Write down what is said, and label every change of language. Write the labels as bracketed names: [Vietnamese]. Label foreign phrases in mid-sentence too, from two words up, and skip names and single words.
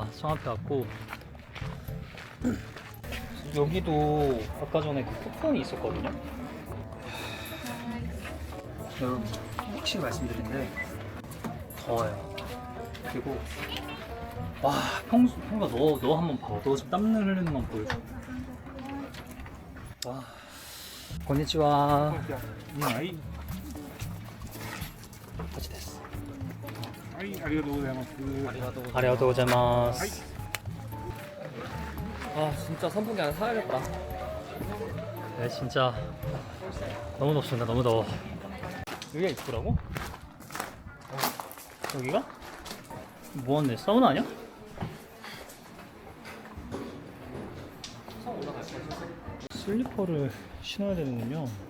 [Korean] 청 앞에 왔고 여기도 아까 전에 그 쿠폰이 있었거든요. 여러분 확실히 말씀드리는데 더워요. 그리고 와, 평소가 너 한번 봐봐. 너 지금 땀 흘리는 건 보여줘. 와, [Japanese] konnichiwa. はい、 [Korean] 같이 됐어. [Japanese] はい、ありがとうございます。ありがとうございます. [Korean] 아 진짜 선풍기 하나 사야겠다. 네, 진짜 너무 덥습니다. 너무 더워. 여기가 입구라고? 여기가? 뭐하네? 사우나 아니야? 슬리퍼를 신어야 되는군요.